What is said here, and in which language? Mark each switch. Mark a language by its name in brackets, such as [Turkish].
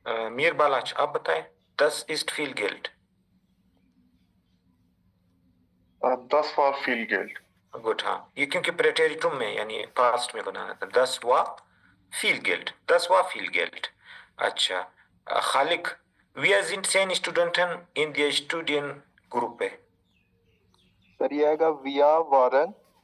[German] मीर बालाच [Hindi] आप बताएं, [German] 10 ist viel Geld। 10 war viel Geld। [Hindi] Good, हाँ, ये क्योंकि प्रेटेरिटुम में यानी पास्ट में बनाना था। [German] 10 war viel Geld, 10 war viel Geld। अच्छा, खालिक, wir sind 10 Studenten in der Studiengruppe। [Hindi] Sir ये आएगा [German] wir waren